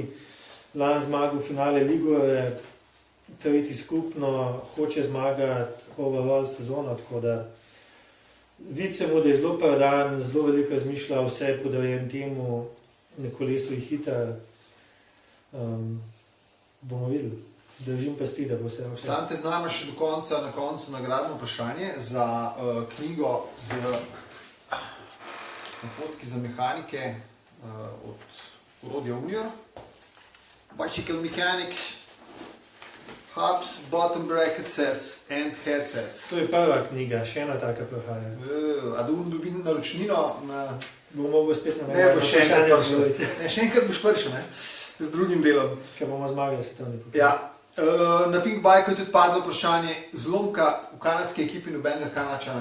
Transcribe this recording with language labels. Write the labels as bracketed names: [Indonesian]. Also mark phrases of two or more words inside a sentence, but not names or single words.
[Slovenian] Lan zmagal v finale Ligure, tretji skupno, hoče zmagati overall sezono, tako da vidi se mu, da je zelo predan, zelo veliko razmišlja, vse je podarjen temu, na kolesu je hiter. Bomo videli. Držim pasti, da bo vse vse. Ostanite z nami še do konca, na koncu nagradno vprašanje za knjigo z napotki za mehanike od orodja Unior. [English] Bicycle Mechanics, Hubs, Bottom Bracket Sets and Headsets. [Slovenian] To je prva knjiga, še ena taka prihaja. A da dobim naročnino na... Bomo mogli spet na ne, bo še enkrat prišel. Ne, še enkrat boš prišel, ne? Z drugim delom. Ker bomo zmagali svetovni pokal. Ja. Na Pink Bike je tudi padlo vprašanje zlomka v kanadski ekipi nobenega Kanačana.